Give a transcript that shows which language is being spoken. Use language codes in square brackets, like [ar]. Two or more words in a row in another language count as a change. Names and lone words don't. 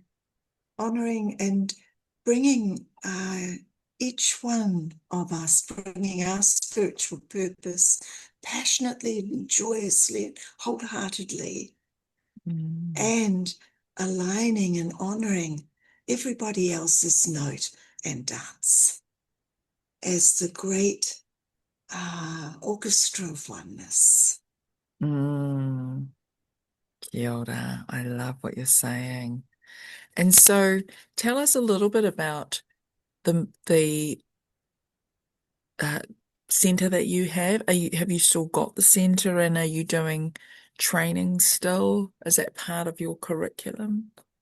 [en] honouring and bringing each one of us, bringing our spiritual purpose passionately and joyously and wholeheartedly, Mm. and aligning and honouring everybody else's note and dance as the great orchestra of oneness. [mi] Mm. Kia ora. [en] I love what you're saying. And so tell us a little bit about the uh, center that you have. Have you still got the center, and are you doing training still? Is that part of your curriculum?